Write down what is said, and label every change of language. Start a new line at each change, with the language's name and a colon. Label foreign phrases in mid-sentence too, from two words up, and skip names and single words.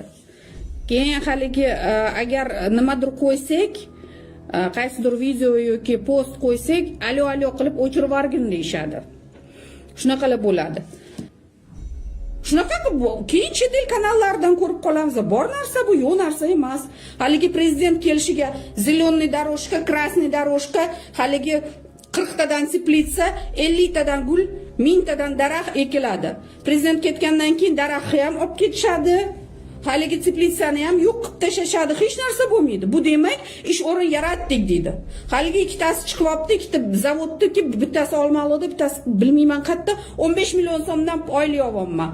Uzbek: Keyin haligi agar nimadir qo'ysak, qaysidir video yoki post qo'ysak, alo qilib o'chirib yuborgin deyshadi. Shunaqalar bo'ladi. Shunaqa keyin chet el kanallaridan ko'rib qolamiz. Bor narsa bu, yo'q narsa emas. Haligi prezident kelishiga
Russian: зеленый дорожка, красный дорожка,
Uzbek: haligi 40 tadan teplitsa, 50 tadan gul, 1000 tadan daraxt ekiladi. Prezident ketgandan keyin daraxtni ham olib ketishadi. Haligi teplitsani ham yo'q qilib tashashadi, hech narsa bo'lmaydi. Bu demak, ish o'rin yaratdik deydi. Haligi ikkitasi chiqyapti, ikkita zavodniki, bittasi Olmaliqda, bittasi bilmayman qayerda, 15 million so'mdan oylik olyapman.